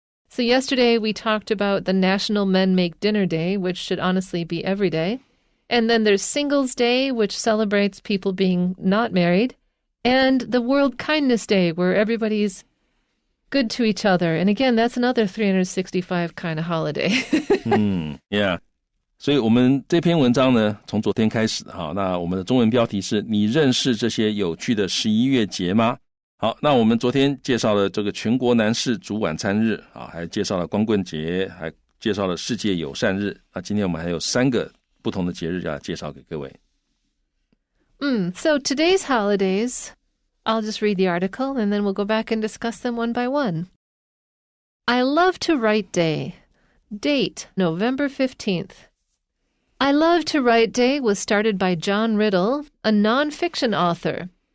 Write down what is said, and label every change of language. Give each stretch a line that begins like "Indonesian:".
English: So yesterday we talked about the National Men Make Dinner Day, which should honestly be every day. And then there's Singles Day, which celebrates people being not married. And the World Kindness Day, where everybody's good to each other. And again, that's another 365 kind of holiday. Yeah.
Chinese: 所以我们这篇文章呢，从昨天开始，好，那我们的中文标题是你认识这些有趣的11月节吗？好，那我们昨天介绍了这个全国男士煮晚餐日，啊，还介绍了光棍节，还介绍了世界友善日。那今天我们还有3个不同的节日要介绍给各位。
English: So today's holidays, I'll just read the article and then we'll go back and discuss them one by one. I Love to Write Day. Date, November 15th. I Love to Write Day was started by John Riddle, a nonfiction author.